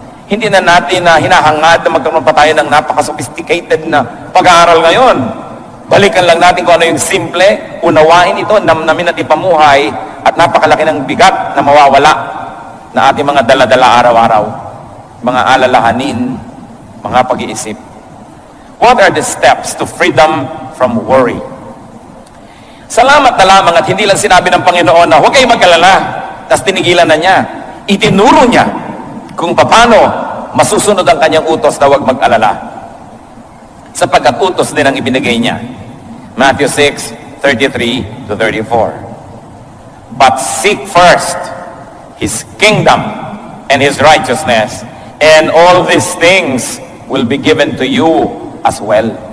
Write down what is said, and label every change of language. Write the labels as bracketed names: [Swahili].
[Filipino] Hindi na natin na hinahangad na magkaroon pa tayo ng napaka-sophisticated na pag-aaral ngayon. Balikan lang natin kung ano yung simple, unawain ito, namnamin at ipamuhay, at napakalaki ng bigat na mawawala na ating mga dala-dala araw-araw, mga alalahanin, mga pag-iisip. [English] What are the steps to freedom from worry? [Filipino] Salamat na lamang at hindi lang sinabi ng Panginoon na huwag kayong mag-alala, tapos tinigilan na niya. Itinuro niya kung paano masusunod ang kanyang utos na huwag mag-alala. Sapagkat utos din ang ibinigay niya. [English] Matthew 6:33 to 34. But seek first His kingdom and His righteousness, and all these things will be given to you as well.